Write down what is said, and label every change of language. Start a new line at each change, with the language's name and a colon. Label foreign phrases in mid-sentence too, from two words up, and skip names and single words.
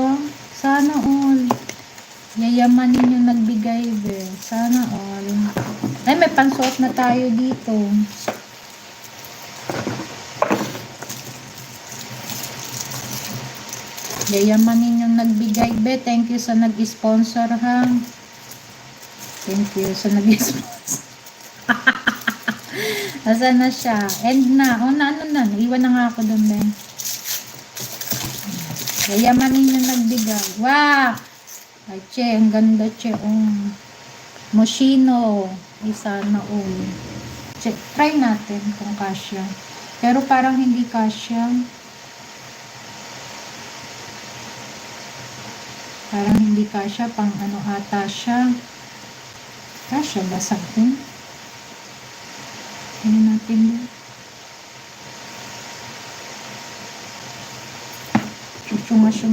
Filipino: Sana all. Yayamanin yung nagbigay, be. Sana all. Ay, may pansuot na tayo dito. Yayamanin yung nagbigay, be.
English: Thank you
Filipino: sa nag-sponsor, ha.
English: Thank you
Filipino: sa nag-sponsor. Asan na siya? End na. O, ano na. Iwan na nga ako doon, be. Yayamanin yung nagbigay. Wow! Ay, che. Ang ganda, che. Moschino. Ay, sana all. Che. Try natin kung kasya. Pero parang hindi kasya. Parang hindi kasya. Pang ano ata siya. Kasya ba sa akin? Ano natin ba? Chuchunga.